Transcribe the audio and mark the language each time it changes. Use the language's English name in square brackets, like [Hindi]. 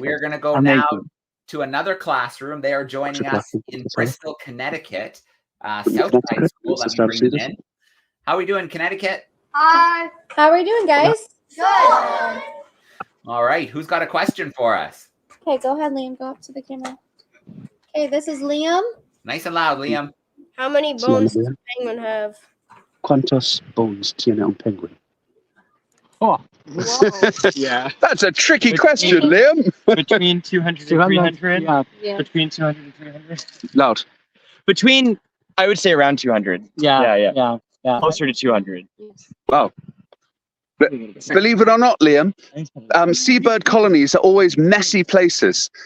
[English] We're going to go now to another classroom. They are joining us in Bristol, Connecticut, Southside School. Let me bring them in. How are we doing, Connecticut? Hi. How are we doing, guys? Good. All right. Who's got a question for us? Okay, go ahead, Liam. Go up to the camera. Okay, this is Liam. Nice and loud, Liam. How many bones does a penguin have? [Spanish] ¿Cuántos bones tiene un penguin? [English] Oh, Yeah. That's a tricky question, Liam. Between 200 and 300. Yeah. Between 200 and 300. Loud. Between, I would say around 200. Yeah. Closer to 200. Wow. Believe it or not, Liam, seabird colonies are always messy places.